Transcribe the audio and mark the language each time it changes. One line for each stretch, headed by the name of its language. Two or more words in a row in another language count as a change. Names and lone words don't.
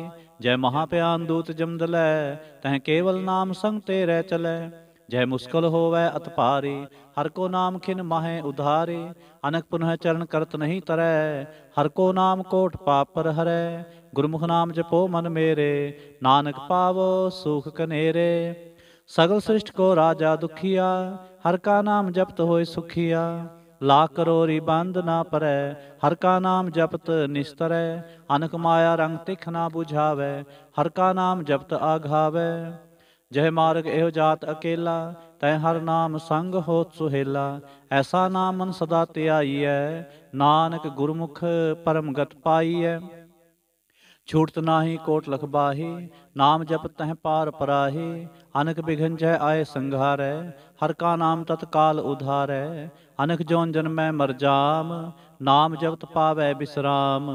Punjabi: ਜੈ ਮਹਾਪਿਆਨ ਦੂਤ ਜਮਦ ਲੈ ਤਹ ਕੇਵਲ ਨਾਮ ਸੰਗ ਤੇਰੇ ਚਲੈ। ਜੈ ਮੁਸਕਲ ਹੋਵੈ ਅਤ ਭਾਰੀ ਹਰ ਕੋ ਨਾਮ ਖਿਨ ਮਾਹੇ ਉਧਾਰੀ। ਅਨਕ ਪੁਨਹ ਚਰਨ ਕਰਤ ਨਹੀਂ ਤਰੈ ਹਰ ਕੋ ਨਾਮ ਕੋਟ ਪਾਪ ਪਰ ਹਰੈ। ਗੁਰਮੁਖ ਨਾਮ ਜਪੋ ਮਨ ਮੇਰੇ ਨਾਨਕ ਪਾਵੋ ਸੁਖ ਕਨੇਰੇ। ਸਗਲ ਸ੍ਰਿਸਟ ਕੋ ਰਾਜਾ ਦੁਖੀਆ, ਹਰ ਕਾ ਨਾਮ ਜਪਤ ਹੋਇ ਸੁਖੀਆ। ਲਾਖ ਕਰੋਰੀ ਬੰਧ ਨਾ ਪਰੈ, ਹਰ ਕਾ ਨਾਮ ਜਪਤ ਨਿਸਤਰੈ। ਅਨਕ ਮਾਇਆ ਰੰਗ ਤਿਖ ਨਾ ਬੁਝਾਵੈ, ਹਰ ਕਾ ਨਾਮ ਜਪਤ ਆਘਾਵੈ। ਜਹ ਮਾਰਗ ਏਹੋ ਜਾਤ ਅਕੇਲਾ, ਤੈ ਹਰ ਨਾਮ ਸੰਗ ਹੋਤ ਸੁਹੇਲਾ। ਐਸਾ ਨਾਮ ਮਨ ਸਦਾ ਧਿਆਈਐ, ਨਾਨਕ ਗੁਰਮੁਖ ਪਰਮ ਗਤ ਪਾਈਐ। ਛੂਟਤ ਨਾਹੀ ਕੋਟ ਲਖ ਬਾਹੀ, ਨਾਮ ਜਪ ਤਹ ਪਾਰ ਪਰਾਹੀ। ਅਨਕ ਬਿਘਨ ਜੈ ਆਏ ਸੰਘਾਰੈ, ਹਰ ਕਾ ਨਾਮ ਤਤਕਾਲ ਉਧਾਰੈ। ਅਨਕ ਜੋਨ ਜਨਮੈ ਮਰ ਜਾਮ, ਨਾਮ ਜਪਤ ਪਾਵੈ ਬਿਸਰਾਮ।